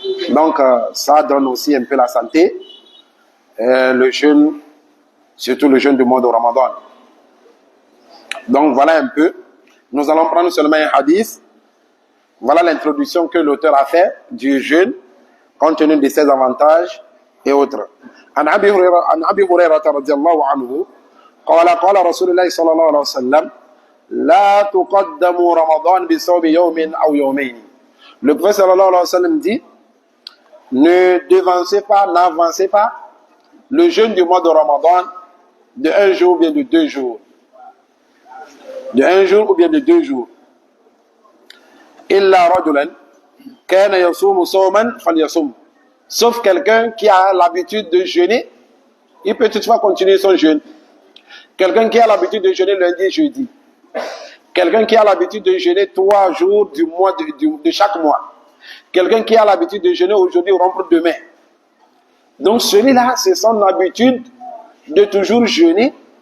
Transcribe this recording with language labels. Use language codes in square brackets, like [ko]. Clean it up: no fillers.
[fr] Donc, ça donne aussi un peu la santé. Le jeûne, surtout le jeûne du mois de Ramadan. Donc, voilà un peu. Nous allons prendre seulement un hadith. Voilà l'introduction que l'auteur a fait du jeûne, compte tenu de ses avantages et autres. [ar] عن أبي هريرة رضي الله عنه قال رسول الله صلى الله عليه وسلم لا تقدموا رمضان بصوم يوم أو يومين. [fr] Le prophète sallallahu alayhi wa sallam dit, ne devancez pas, n'avancez pas le jeûne du mois de Ramadan de un jour ou bien de 2 jours. De un jour ou bien de 2 jours. [ar] إلا رجلا كان يصوم صوما فليصوم. [fr] Sauf quelqu'un qui a l'habitude de jeûner, il peut toutefois continuer son jeûne. Quelqu'un qui a l'habitude de jeûner lundi et jeudi. Quelqu'un qui a l'habitude de jeûner 3 jours du mois de chaque mois. Quelqu'un qui a l'habitude de jeûner aujourd'hui ou rompre demain. Donc celui-là, c'est son habitude de toujours jeûner.